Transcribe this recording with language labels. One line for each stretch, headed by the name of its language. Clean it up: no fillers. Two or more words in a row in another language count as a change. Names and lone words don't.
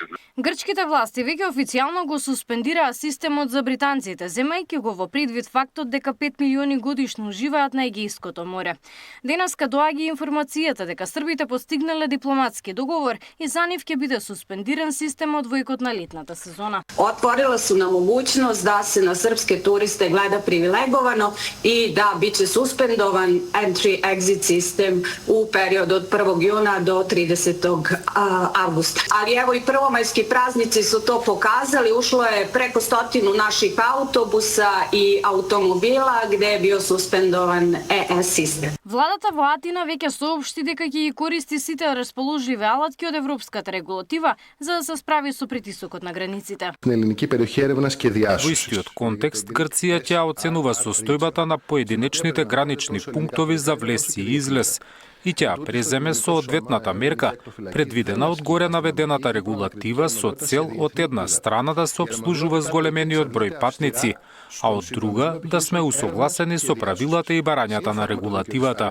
Macedonian: Грчките власти веќе официјално го суспендираа системот за британците, земајќи го во предвид фактот дека 5 милиони годишно живеат на Егејското море. Денеска доаѓа информацијата дека србите постигнале дипломатски договор и за нив ќе биде суспендиран системот во екот на летната сезона.
Serbian: Отворила су нам могуćност da se na srpske turiste gleda privilegovano i da biće suspendovan entry-exit sistem u periodu od 1. juna do 30. avgusta. Ali evo i prvomajski praznici praznici su to pokazali, ušlo je preko 100 naših autobusa i automobila gde je bio suspendovan ES sistem.
Macedonian: Владата во Атина веќе соопшти дека ќе ги користи сите расположливи алатки од европската регулатива за да се справи со притисокот на границите. Во истиот контекст, Грција ќе оценува состојбата на поединечните гранични пунктови за влез и излез и ќе преземе соодветната мерка, предвидена од горе наведената регулатива со цел од една страна да се обслужува зголемениот број патници, а од друга да сме усогласени со правилата и барањата на регулативата.